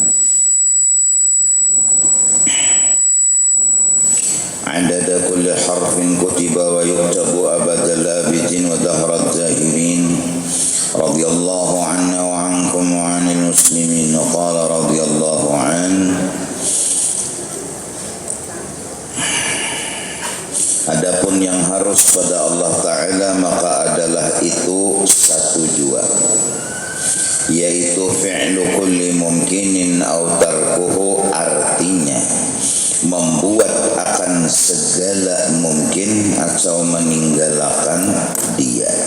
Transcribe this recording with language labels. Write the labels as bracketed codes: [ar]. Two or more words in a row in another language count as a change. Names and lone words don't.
[ar] عدد كل حرف كتب ويكتب أبد الآبدين ودهر الزاهرين. رضي الله عنا وعنكم وعن المسلمين. قال رضي الله عنه. [ms] Adapun yang harus pada Allah Ta'ala maka adalah itu satu jua, yaitu [ar] فعل كل ممكن أو تركه, [ms] artinya membuat akan segala mungkin atau meninggalkan dia.